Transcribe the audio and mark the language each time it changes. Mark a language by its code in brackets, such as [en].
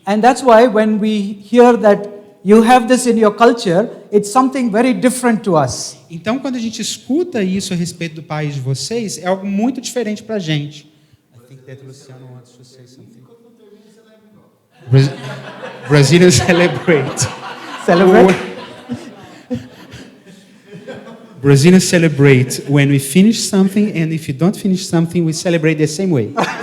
[en] And that's why when we hear that you have this in your culture, it's something very different to us. [pt] Então, quando a gente escuta isso a respeito do país de vocês, é algo muito diferente para a gente. [en] I think that Luciano wants to say something. Brazilians celebrate. Celebrate? Brazilians celebrate when we finish something, and if you don't finish something, we celebrate the same way.